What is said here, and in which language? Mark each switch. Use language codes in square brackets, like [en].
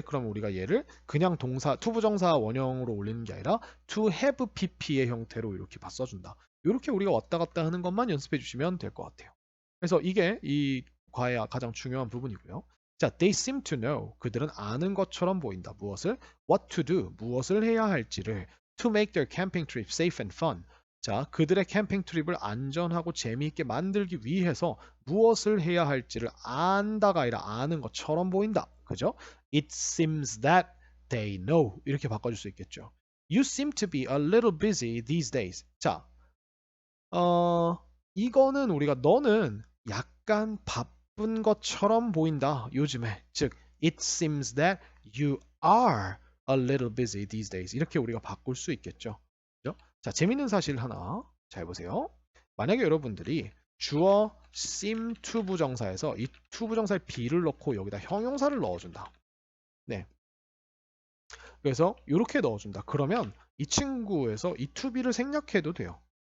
[ko] 그럼 우리가 얘를 그냥 동사 투부정사 원형으로 올리는 게 아니라 to have pp의 형태로 이렇게 써준다. 이렇게 우리가 왔다 갔다 하는 것만 연습해 주시면 될 것 같아요. 그래서 이게 이 과의 가장 중요한 부분이고요. [en] 자, they seem to know. [ko] 그들은 아는 것처럼 보인다. 무엇을? [en] What to do. [ko] 무엇을 해야 할지를. [en] To make their camping trip safe and fun. [ko] 자, 그들의 캠핑 트립을 안전하고 재미있게 만들기 위해서 무엇을 해야 할지를 안다가 아니라 아는 것처럼 보인다. 그죠? [en] It seems that they know. [ko] 이렇게 바꿔줄 수 있겠죠. [en] You seem to be a little busy these days. [ko] 자, 이거는 우리가 너는 약간 바쁜 것처럼 보인다. 요즘에. [en] 즉, it seems that you are a little busy these days. [ko] 이렇게 우리가 바꿀 수 있겠죠. 그죠? 자, 재밌는 사실 하나. 잘 보세요. 만약에 여러분들이 주어 seem to 부정사에서 이 to 부정사의 be를 넣고 여기다 형용사를 넣어준다. 네. 그래서 이렇게 넣어준다. 그러면 이 친구에서 이 to be를 생략해도 돼요.